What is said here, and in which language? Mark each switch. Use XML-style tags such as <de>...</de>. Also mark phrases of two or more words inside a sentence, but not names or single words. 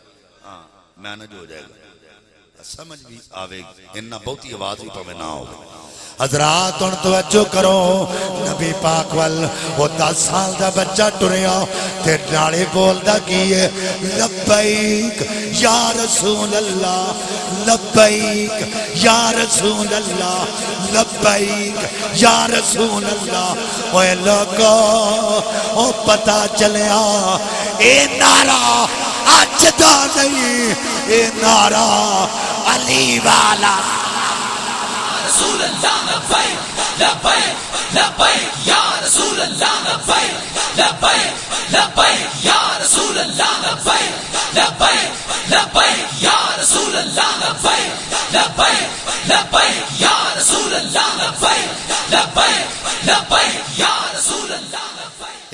<pa>ہاں مینج ہو جائے گا سمجھ بھی آوے گی. انہاں بہتی آواز بھی پاوے نہ ہوگی. حضرات ان توجہ کرو نبی پاک وال وہ 10 سال دا بچہ ٹریا تے نالے بولدا کیے</pa> <ar>لبیک یا رسول اللہ لبیک یا رسول اللہ لبیک یا رسول اللہ.</ar> <pa>اوے لوگو او پتہ چلیا اے نعرہ اج دا نہیں اے نعرہ علی والا.</pa> <ar>رسول اللہ لبیک لبیک لبیک یا رسول اللہ لبیک لبیک لبیک یا رسول اللہ لبیک لبیک لبیک یا رسول اللہ لبیک لبیک لبیک یا رسول اللہ لبیک لبیک لبیک یا رسول اللہ لبیک.</ar>